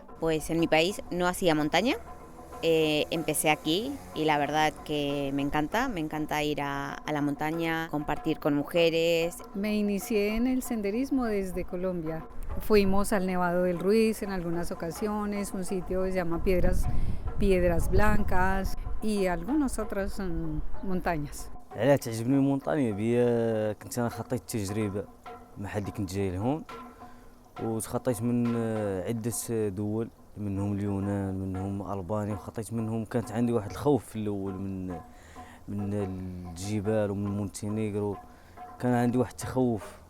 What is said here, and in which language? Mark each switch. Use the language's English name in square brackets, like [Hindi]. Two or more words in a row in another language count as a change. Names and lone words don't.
[Spanish] Pues en mi país no hacía montaña, empecé aquí y la verdad que me encanta ir a la montaña, compartir con mujeres. Me inicié en el senderismo desde Colombia. Fuimos al Nevado del Ruiz en algunas ocasiones, un sitio que se llama Piedras Blancas y algunas otras montañas. [Arabic] علاش تعجبني المونطانيا بيا كنت انا خطيت تجربه مع حد كنت جاي لهون وتخطيت من عده دول منهم اليونان منهم ألبانيا وخطيت منهم كانت عندي واحد الخوف في الاول من الجبال ومن مونتينيغرو كان عندي واحد التخوف